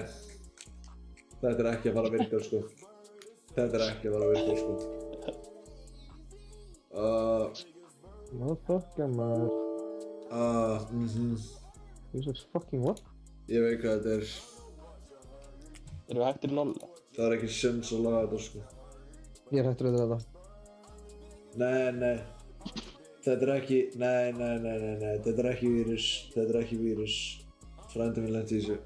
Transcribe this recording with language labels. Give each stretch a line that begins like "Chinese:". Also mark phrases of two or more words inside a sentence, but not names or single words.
Icelandic: Þetta er ekki að fara að virka, sko. Þetta er ekki að fara að virka, sko. Motherfucker, maður.
English: You said fucking what?
Icelandic: Ég veit hvað þetta er. Erum við hættir í LOL? Það er ekki sens að laga þetta, sko. Ég er hættur við þetta. Nei. Þetta er ekki, nei. Þetta er ekki vírus. Þetta er ekki vírus. Frændi minn lenti í þessu.